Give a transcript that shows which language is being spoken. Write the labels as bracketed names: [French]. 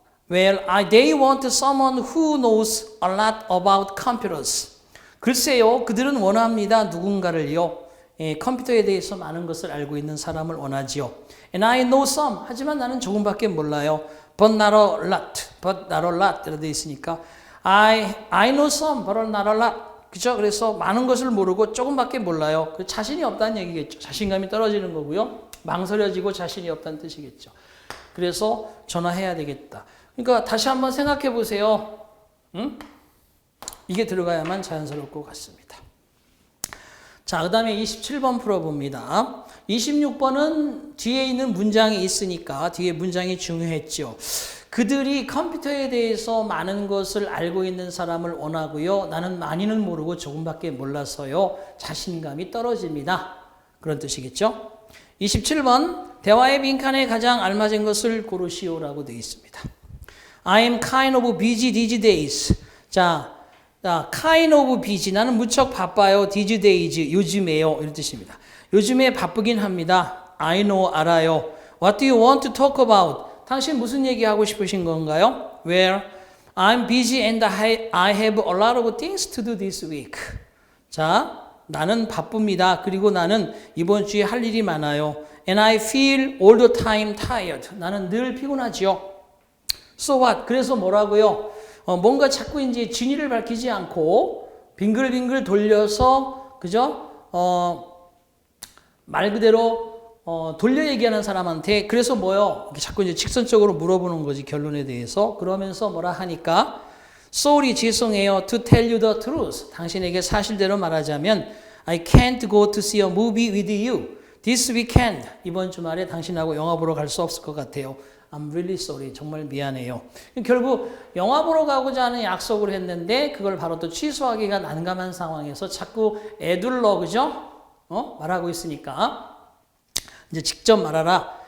[English] Well, they want someone who knows a lot about computers. [Korean] 글쎄요, 그들은 원합니다. 누군가를요. 컴퓨터에 대해서 많은 것을 알고 있는 사람을 원하지요. [English] And I know some. [Korean] 하지만 나는 조금밖에 몰라요. [English] But not a lot. But not a lot. [Korean] 이렇게 되어 있으니까 [English] I know some, but not a lot. [Korean] 그죠? 그래서 많은 것을 모르고 조금밖에 몰라요. 자신이 없다는 얘기겠죠. 자신감이 떨어지는 거고요. 망설여지고 자신이 없다는 뜻이겠죠. 그래서 전화해야 되겠다. 그러니까 다시 한번 생각해 보세요. 응? 이게 들어가야만 자연스러울 것 같습니다. 자, 그 다음에 27번 풀어봅니다. 26번은 뒤에 있는 문장이 있으니까 뒤에 문장이 중요했죠. 그들이 컴퓨터에 대해서 많은 것을 알고 있는 사람을 원하고요. 나는 많이는 모르고 조금밖에 몰라서요. 자신감이 떨어집니다. 그런 뜻이겠죠. 27번 대화의 빈칸에 가장 알맞은 것을 고르시오라고 되어 있습니다. [English] I'm kind of busy these days. [Korean] 자, [English] kind of busy. [Korean] 나는 무척 바빠요. [English] these days. [Korean] 요즘에요. 이런 뜻입니다. 요즘에 바쁘긴 합니다. [English] I know. [Korean] 알아요. [English] What do you want to talk about? [Korean] 당신 무슨 얘기하고 싶으신 건가요? [English] Well, I'm busy and I have a lot of things to do this week. [Korean] 자, 나는 바쁩니다. 그리고 나는 이번 주에 할 일이 많아요. [English] And I feel all the time tired. [Korean] 나는 늘 피곤하죠. [English] So what? [Korean] 그래서 뭐라고요? 뭔가 자꾸 이제 진위를 밝히지 않고 빙글빙글 돌려서 그죠? 말 그대로 돌려 얘기하는 사람한테 그래서 뭐요? 자꾸 이제 직선적으로 물어보는 거지 결론에 대해서. 그러면서 뭐라 하니까 [English] Sorry, [Korean] 죄송해요. [English] To tell you the truth. [Korean] 당신에게 사실대로 말하자면 [English] I can't go to see a movie with you this weekend. [Korean] 이번 주말에 당신하고 영화 보러 갈 수 없을 것 같아요. [English] I'm really sorry. [Korean] 정말 미안해요. 결국 영화 보러 가고자 하는 약속을 했는데 그걸 바로 또 취소하기가 난감한 상황에서 자꾸 애둘러 그죠? 말하고 있으니까 이제 직접 말하라.